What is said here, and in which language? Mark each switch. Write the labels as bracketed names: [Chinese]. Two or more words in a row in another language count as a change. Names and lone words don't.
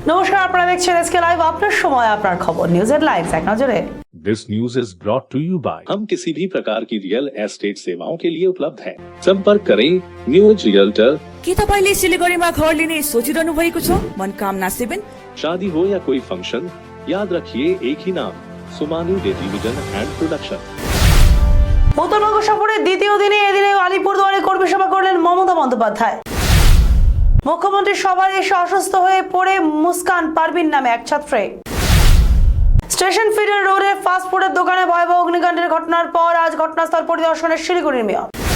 [Bangla] নমস্কার, আপনারা দেখছেন এসকে লাইভ। আপনার সময় আপনার খবর, নিউজের লাইভ এক নজরে। [English] This news is brought to you by [Hindi] हम किसी भी प्रकार की [English] real estate [Hindi] सेवाओं के लिए उपलब्ध हैं। संपर्क करें न्यूज रियल्टर। [Nepali] के तपाईले सिलिगुडीमा घर लिने सोचिरहनु भएको छ? मनोकामना 7 [Hindi] शादी हो या कोई फंक्शन, याद रखिए एक ही नाम, सुमानी टेलीविजन एंड प्रोडक्शन। [Bangla] উত্তরবঙ্গ সফরের দ্বিতীয় দিনে এদিনে আলিপুরদুয়ারে কর্মী সভা করলেন মমতা বন্দ্যোপাধ্যায়। মুখ্যমন্ত্রীর সভায় এসে অসুস্থ হয়ে পড়ে মুস্কান পারভিন নামে এক ছাত্রী। স্টেশন ফিডার রোডে ফাস্টফুডের দোকানে ভয়াবহ অগ্নিকাণ্ডের ঘটনার পর আজ ঘটনাস্থল পরিদর্শনের শিলিগুড়ির মেয়র।